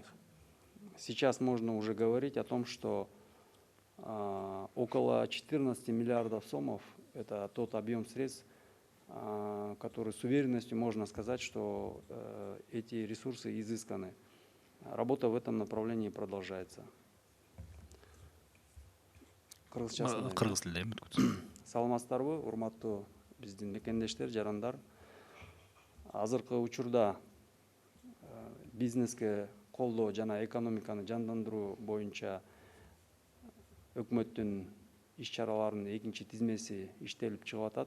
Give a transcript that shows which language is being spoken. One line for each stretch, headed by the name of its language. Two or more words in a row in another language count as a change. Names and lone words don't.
Russian: Сейчас можно уже говорить о том, что около 14 миллиардов сомов – это тот объем средств, который с уверенностью можно сказать, что эти ресурсы изысканы. Работа в этом направлении продолжается.
Kyrgyz: Кыргыз тилинде Саламатсыздарбы, урматтуу биздин мекендештер, жарандар. Азыркы учурда бизнеске колдоо жана экономиканы жандандыруу боюнча өкмөттүн иш-чараларынын экинчи тизмеси иштелип чыгып атат.